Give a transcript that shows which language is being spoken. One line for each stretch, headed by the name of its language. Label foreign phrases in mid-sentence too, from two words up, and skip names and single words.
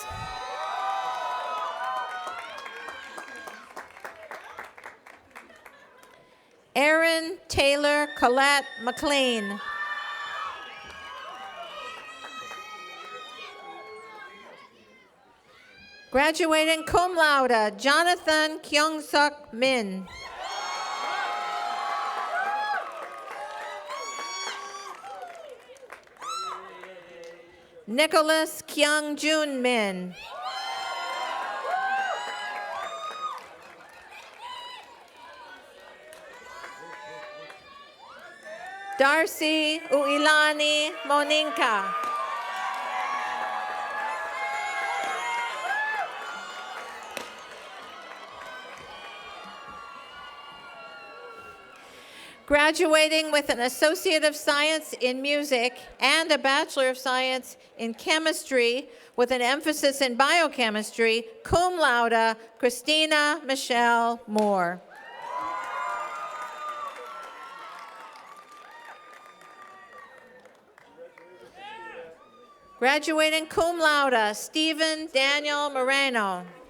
English: Erin Taylor Collette McLean. Graduating
Latin: cum laude,
English: Jonathan Kyung-suk Min. Nicholas Kyung-jun Min. Darcy Uilani Moninka. Graduating with an Associate of Science in Music and a Bachelor of Science in Chemistry with an emphasis in biochemistry,
Latin: cum laude,
English: Christina Michelle Moore. Graduating
Latin: cum laude,
English: Stephen Daniel Moreno.